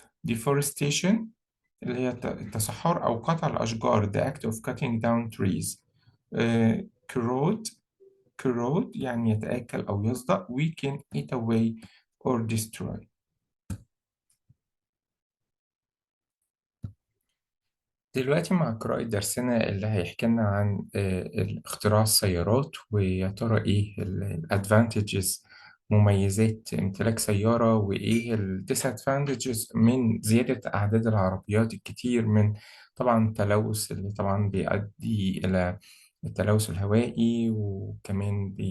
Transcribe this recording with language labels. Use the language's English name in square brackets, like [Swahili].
[English] deforestation [Arabic] اللي هي التصحر أو قطع الأشجار [English] the act of cutting down trees. [Arabic] corrode يعني يتآكل أو يصدأ. [English] weaken eat away or destroy. [Arabic] دلوقتي مع قراءة درسنا اللي هيحكي لنا عن اختراع السيارات ويا ترى إيه الادفانتجز مميزات امتلاك سيارة وإيه الديسادفانتجز من زيادة أعداد العربيات الكتير من طبعا التلوث اللي طبعا بيؤدي إلى التلوث الهوائي وكمان